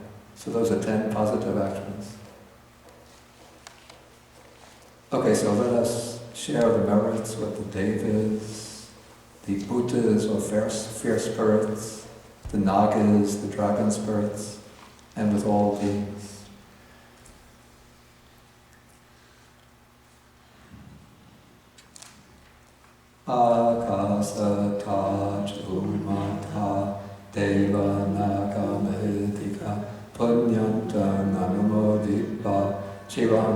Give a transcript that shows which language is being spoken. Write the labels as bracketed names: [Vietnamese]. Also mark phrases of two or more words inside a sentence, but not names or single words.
[English] So those are 10 positive actions. Okay, so let us share the merits with the Devas, the Bhutas or fierce spirits, the Nagas, the dragon spirits, and with all beings. [Pali] Akasata chumata deva naga mahidika punyanta nanumodippa Chiram